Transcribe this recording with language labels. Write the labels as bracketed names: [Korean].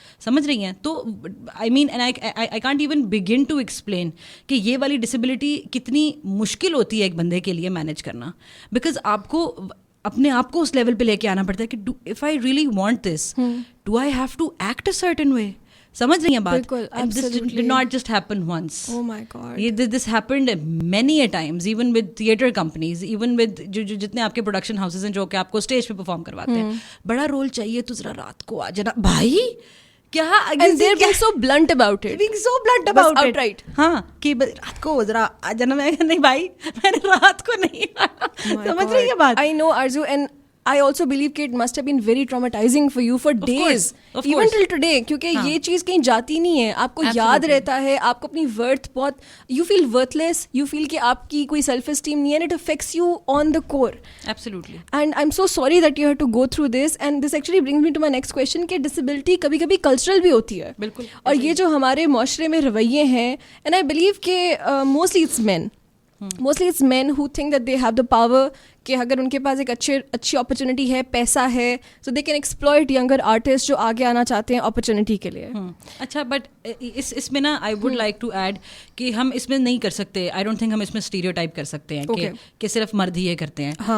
[Urdu] سمجھ رہی ہیں؟ تو [English] I mean and I can't even begin to explain [Urdu] کہ یہ والی ڈسیبلٹی کتنی مشکل ہوتی ہے ایک بندے کے لیے مینیج کرنا, بیکاز آپ کو اپنے آپ کو اس لیول پہ لے کے آنا پڑتا ہے کہ [English] If I really want this do I have to act a certain way. [Urdu] سمجھ رہی ہیں بات؟ [English] This did not just happen once. Oh my God. This happened many a times, even with theatre companies, even with [Urdu] جتنے آپ کے production houses ہیں جو کہ آپ کو اسٹیج پہ پرفارم کرواتے ہیں. بڑا رول چاہیے تو ذرا رات کو آ جانا بھائی. کیا [English] and they're being so blunt about it. Being so blunt about it. Outright. [Urdu] ہاں کہ رات کو ذرا آ جانا. میں نہیں بھائی میں نے رات کو نہیں آنا. سمجھ رہی ہے بات؟ [English] I know Arzu, and I also believe کہ it must have been very traumatizing for you for days, even till today, [Urdu] کیونکہ یہ چیز کہیں جاتی نہیں ہے, آپ کو یاد رہتا ہے, آپ کو اپنی ورتھ بہت, [English] you feel worthless, you feel [Urdu] کہ آپ کی کوئی [English] self esteem نہیں ہے, and it affects you on the core. Absolutely. And I'm so sorry that you had to go through this, and this actually brings me to my next question [Urdu] کہ disability کبھی کبھی cultural بھی ہوتی ہے. بالکل. اور یہ جو ہمارے معاشرے میں رویے ہیں, [English] and I believe [Urdu] کہ [English] mostly it's men who think that they have the power [Urdu] کہ اگر ان کے پاس ایک اچھی اپرچونیٹی ہے, پیسہ ہے, [English] so they can exploit younger artists [Urdu] جو آگے آنا چاہتے ہیں اپرچونیٹی کے لیے. اچھا بٹ اس میں نا [English] I would like to add [Urdu] کہ ہم اس میں نہیں کر سکتے, [English] I don't think [Urdu] ہم اس میں اسٹیریوٹائپ کر سکتے ہیں کہ صرف مرد ہی یہ کرتے ہیں.